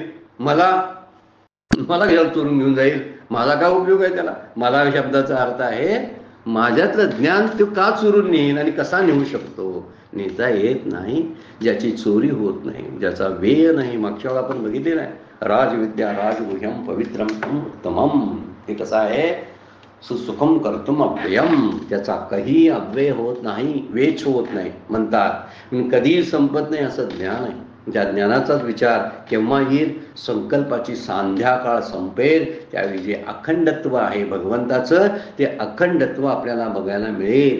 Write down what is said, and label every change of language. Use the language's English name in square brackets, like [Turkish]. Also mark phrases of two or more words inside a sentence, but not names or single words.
[Marathi] मला घर चोरून घेऊन जाईल. माझा काय उपयोग आहे त्याला? मला शब्दाचा अर्थ आहे, माझ्यातलं ज्ञान तो का चोरून नेईल आणि कसा नेऊ शकतो? नेता येत नाही. ज्याची चोरी होत नाही, ज्याचा व्यय नाही. मागच्या वेळा आपण बघितलेलं आहे, [Sanskrit] राजविद्या राजगुह्यम पवित्रम उत्तमम. [Marathi] ते कसं आहे? [Sanskrit] सुसुखम कर्तुम अव्ययम. [Marathi] त्याचा काही अव्यय होत नाही, वेच होत नाही म्हणतात. कधीही संपत नाही असं ज्ञान आहे. ज्या ज्ञानाचाच विचार केव्हा येईल? संकल्पाची संध्याकाळ संपेल त्यावेळी जे अखंडत्व आहे भगवंताचं, ते अखंडत्व आपल्याला बघायला मिळेल.